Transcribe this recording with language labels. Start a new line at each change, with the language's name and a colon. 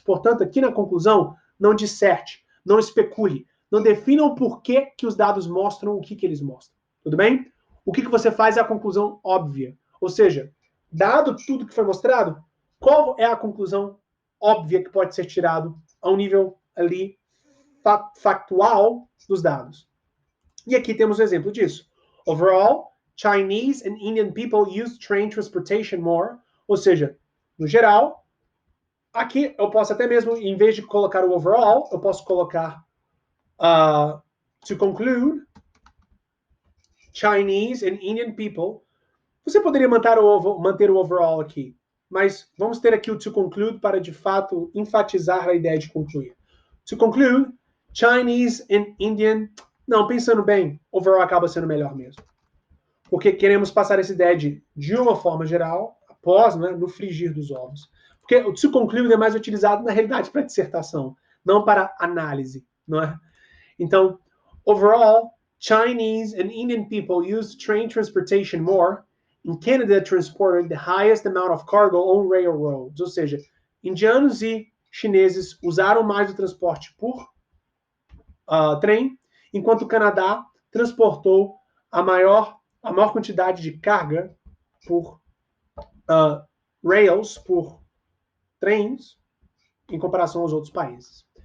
Portuguese: Portanto, aqui na conclusão, não disserte, não especule, não defina o porquê que os dados mostram o que eles mostram. Tudo bem? O que você faz é a conclusão óbvia. Ou seja, dado tudo que foi mostrado, qual é a conclusão óbvia que pode ser tirado a um nível ali factual dos dados? E aqui temos um exemplo disso.
English: Overall, Chinese and Indian people use train transportation more.
Portuguese: Ou seja, no geral, aqui eu posso até mesmo, em vez de colocar o overall, eu posso colocar
English: to conclude, Chinese and Indian people.
Portuguese: Você poderia manter o overall aqui, mas vamos ter aqui o to conclude para, de fato, enfatizar a ideia de concluir.
English: To conclude, Chinese and Indian...
Portuguese: Não, pensando bem, overall acaba sendo melhor mesmo. Porque queremos passar essa ideia de uma forma geral, após, né, no frigir dos ovos. Porque o to conclude é mais utilizado, na realidade, para dissertação, não para análise, não é? Então,
English: overall, Chinese and Indian people use train transportation more. In Canada, transported the highest amount of cargo on railroads.
Portuguese: Ou seja, indianos e chineses usaram mais o transporte por trem, enquanto o Canadá transportou a maior quantidade de carga por rails, por trens, em comparação aos outros países.